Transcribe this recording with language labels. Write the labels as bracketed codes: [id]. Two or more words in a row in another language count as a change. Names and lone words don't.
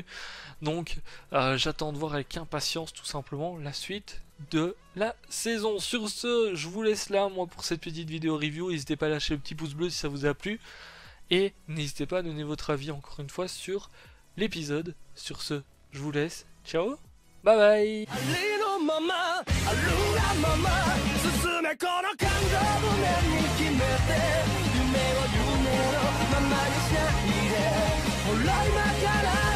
[fr] Donc j'attends de voir avec impatience tout simplement la suite de la saison. Sur ce, je vous laisse là moi pour cette petite vidéo review. N'hésitez pas à lâcher le petit pouce bleu si ça vous a plu. Et n'hésitez pas à donner votre avis encore une fois sur l'épisode. Sur ce, je vous laisse. Ciao, [en] bye bye. [ja] あるがまま進めこの感情胸に決めて夢を夢のままにしないでほら今から